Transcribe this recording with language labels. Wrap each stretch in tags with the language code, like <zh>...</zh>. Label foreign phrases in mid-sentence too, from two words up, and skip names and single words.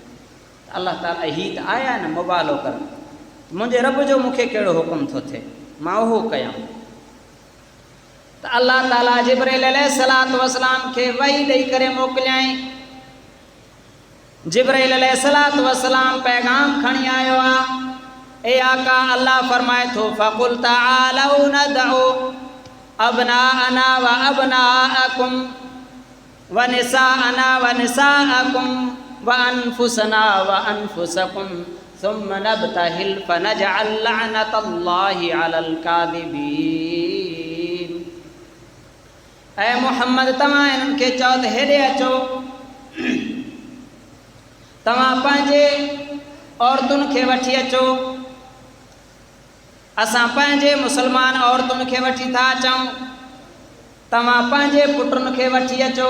<sd>अल्लाह ताला ही त आया न मुबालो कर, मुंहिंजे रब जो मूंखे कहिड़ो हुकुम थो थिए, मां उहो कयां। त अल्लाह ताला जिब्रील</sd> <ar>عليه الصلاة والسلام</ar> <sd>खे वही ॾेई करे मोकिलियईं। जिब्रील</sd> <ar>عليه الصلاة والسلام</ar> <sd>पैगाम खणी आयो आहे। ए आका, अल्लाह फरमाए थो</sd> <ar>فقل تعالوا ندع أبناءنا وأبناءكم ونساءنا ونساءكم وأنفسنا وأنفسكم ثم نبتهل فنجعل لعنة الله على الكاذبين.</ar> <sd>ऐ मुहम्मद, तव्हां इन्हनि खे चओ त हेॾे अचो, तव्हां पंहिंजे औरतुनि खे वठी अचो। असां पंहिंजे मुसलमान औरतुनि खे वठी था अचूं, तव्हां पंहिंजे पुटुनि खे वठी अचो।</sd>